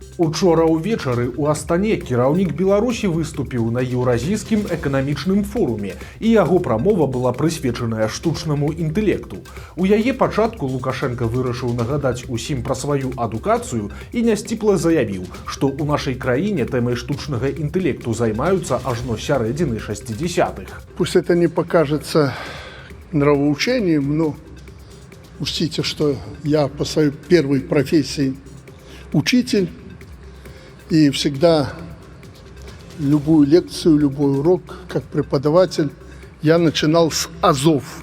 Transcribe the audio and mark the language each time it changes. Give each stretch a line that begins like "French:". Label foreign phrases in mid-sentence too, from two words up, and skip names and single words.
Belarusian: Учора ўвечары ў Астане кіраўнік Беларусі выступіў на еўразійскім эканамічным форуме, і яго прамова была прысвечаная штучнаму інтэлекту. У яе пачатку Лукашенко вырашыў нагадаць усім пра сваю адукацыю і нясціпла заявіў, што ў нашай краіне тэмай штучнага інтэлекту займаюцца ажно сярэдзіны 60-х.
Russian: Пусть это не покажется нравоучением, но учтите, что я по своей первой профессии учитель, и всегда любую лекцию, любой урок, как преподаватель, я начинал с азов.